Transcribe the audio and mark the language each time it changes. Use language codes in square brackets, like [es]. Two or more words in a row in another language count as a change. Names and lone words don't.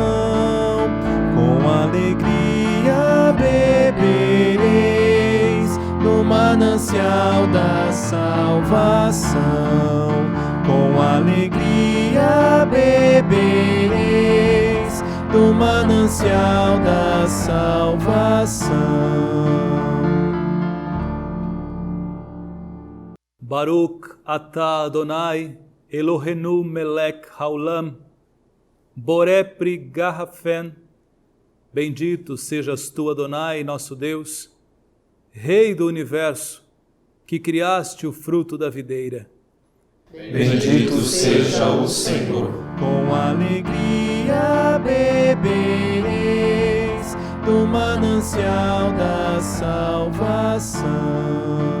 [pt] Com alegria bebereis do manancial da salvação. Com alegria bebereis do manancial da salvação. [he] ברוך אתה אדוני אלוהינו מלך העולם בורא פרי הגפן. [pt] Bendito sejas tu, Adonai, nosso Deus, Rei do universo, que criaste o fruto da videira. Bendito seja o Senhor. Com alegria bebereis do manancial da salvação.